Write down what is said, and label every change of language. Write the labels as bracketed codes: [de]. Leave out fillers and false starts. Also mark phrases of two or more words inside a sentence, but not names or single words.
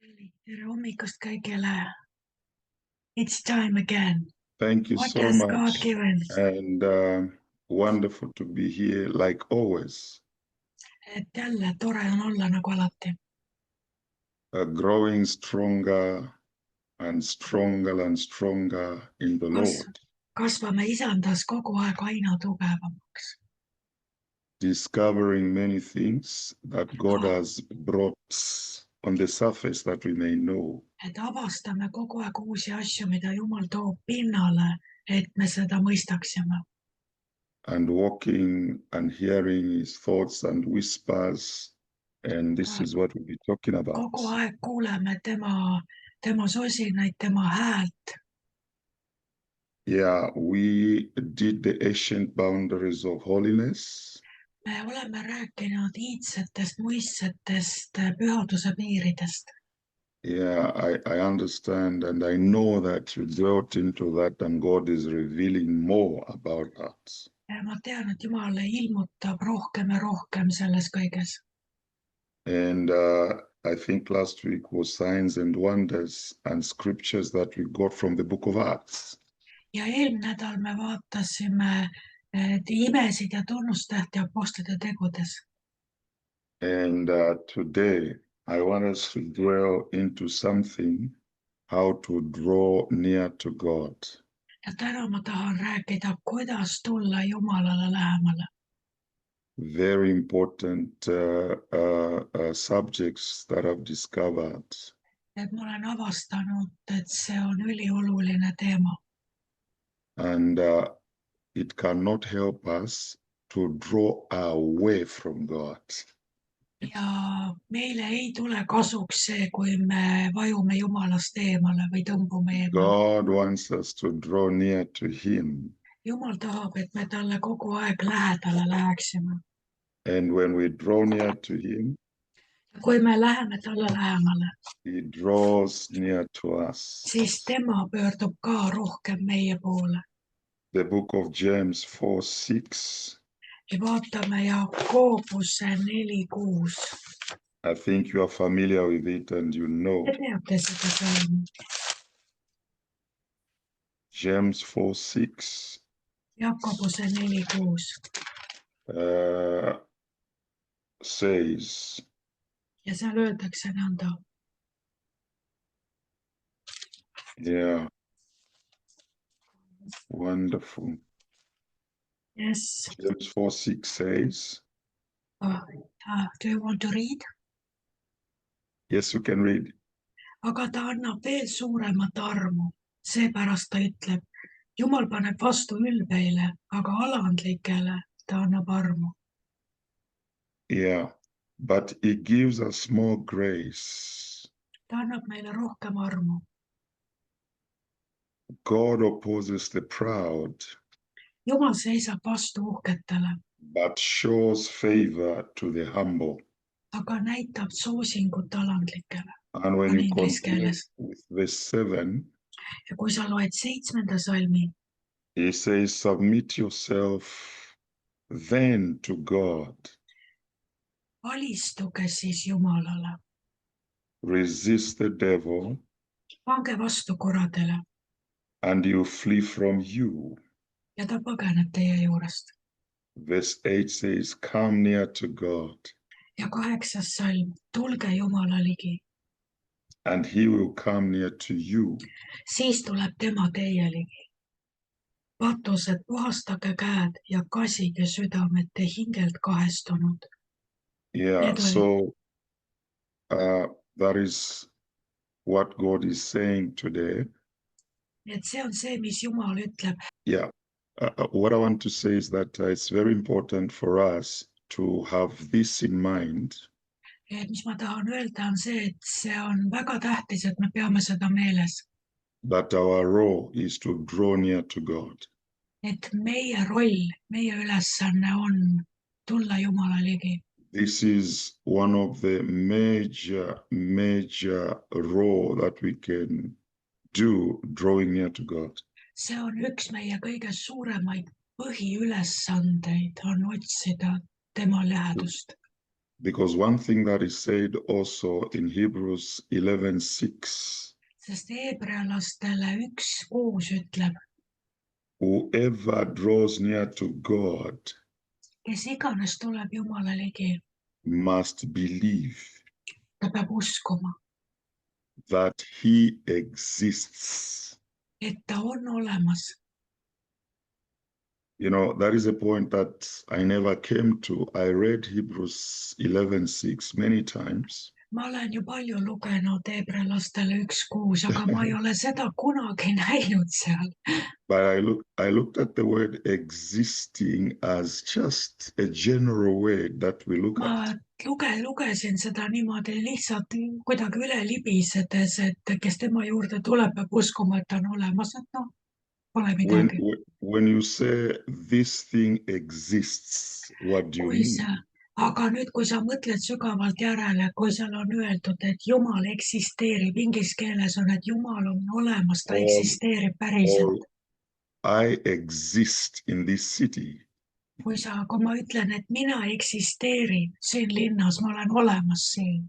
[et] Tere hommikust kõigile. [en] It's time again. Thank you What so has God much. given? And wonderful to be here like always. [et] Et jälle tore on olla nagu alati. [en] Growing stronger and stronger and stronger in the Lord. [et] Kasvame isandas kogu aeg aina tugevamaks. [en] Discovering many things that God has brought on the surface that we may know. [et] Et avastame kogu aeg uusi asju, mida Jumal toob pinnale, et me seda mõistaksime. [en] And walking and hearing his thoughts and whispers. And this is what we'll be talking about. [et] Kogu aeg kuuleme tema sosinaid, tema häält. [en] Yeah, we did the ancient boundaries of holiness. [et] Me oleme rääkinud iidsetest muistsetest pühaduse piiridest. [en] Yeah, I understand and I know that you dwelt into that and God is revealing more about that. [et] Ma tean, et Jumal ilmutab rohkem ja rohkem selles kõiges. [en] And I think last week was signs and wonders and scriptures that we got from the book of Acts. [et] Ja eelmine nädal me vaatasime imesid ja tunnustähti apostlite tegudes. [en] And today I want us to dwell into something, how to draw near to God. [et] Ja täna ma tahan rääkida, kuidas tulla Jumalale lähemale. [en] Very important subjects that I've discovered. [et] Et ma olen avastanud, et see on ülioluline teema. [en] And it cannot help us to draw away from God. [et] Ja meile ei tule kasuks see, kui me vajume Jumalast eemale või tõmbume eemale. [en] God wants us to draw near to him. [et] Jumal tahab, et me talle kogu aeg lähedale läheksime. [en] And when we draw near to him, [et] Kui me läheme talle lähemale, [en] he draws near to us. [et] siis tema pöördub ka rohkem meie poole. [en] The book of James 4:6. [et] Ja vaatame Jakobuse 4:6. [en] I think you are familiar with it and you know. [et] Te teate seda salmi. [en] James 4:6. [et] Jakobuse 4:6. [en] Says, [et] Ja seal öeldakse nõnda. [en] yeah, wonderful. Yes. James 4:6 says, Do you want to read? yes, you can read. [et] Aga ta annab veel suuremat armu. Seepärast ta ütleb, Jumal paneb vastu ülbeile, aga alandlikele ta annab armu. [en] Yeah, but he gives us more grace. [et] Ta annab meile rohkem armu. [en] God opposes the proud, [et] Jumal seisab vastu uhketele, [en] but shows favor to the humble. [et] aga näitab soosingut alandlikele. [en] And when [et] On [en] you [et] inglise [en] continue [et] keeles. [en] with verse 7, [et] Ja kui sa loed 7. salmi, [en] he says, submit yourself then to God. [et] alistuge siis Jumalale. [en] Resist the devil [et] Pange vastu kuradele [en] and he'll flee from you. [et] ja ta põgeneb teie juurest. [en] Verse 8 says, come near to God [et] Ja 8. salm, tulge Jumala ligi. [en] and he will come near to you. [et] Siis tuleb tema teie ligi. Patused, puhastage käed ja kasige südamed te hingelt kahestunud. [en] Yeah, so that is what God is saying today. [et] Et see on see, mis Jumal ütleb. [en] Yeah, what I want to say is that it's very important for us to have this in mind. [et] Et mis ma tahan öelda on see, et see on väga tähtis, et me peame seda meeles. [en] That our role is to draw near to God. [et] Et meie roll, meie ülesanne on tulla Jumala ligi. [en] This is one of the major role that we can do drawing near to God. [et] See on üks meie kõige suuremaid põhiülesandeid, on otsida tema lähedust. [en] Because one thing that is said also in Hebrews 11:6, [et] sest Hebrealastele 1:6 ütleb, [en] whoever draws near to God [et] kes iganes tuleb Jumala ligi, [en] must believe [et] ta peab uskuma, [en] that he exists. [et] et ta on olemas. [en] You know, that is a point that I never came to. I read Hebrews 11:6 many times, [et] Ma olen ju palju lugenud Hebrealastele 1:6, aga ma ei ole seda kunagi näinud seal. [en] but I looked at the word existing as just a general word that we look [et] Ma [en] at. [et] lugesin seda niimoodi lihtsalt kuidagi üle libisedes, et kes tema juurde tuleb, peab uskuma, et ta on olemas, et noh, pole midagi. [en] When you say this thing exists, what do you [et] Kui sa, [en] mean? [et] aga nüüd, kui sa mõtled sügavalt järele, kui seal on öeldud, et Jumal eksisteerib, inglise keeles on, et Jumal on olemas, ta [en] Or, [et] eksisteerib [en] or [et] päriselt. [en] I exist in this city. [et] Kui ma ütlen, et mina eksisteerin siin linnas, ma olen olemas siin.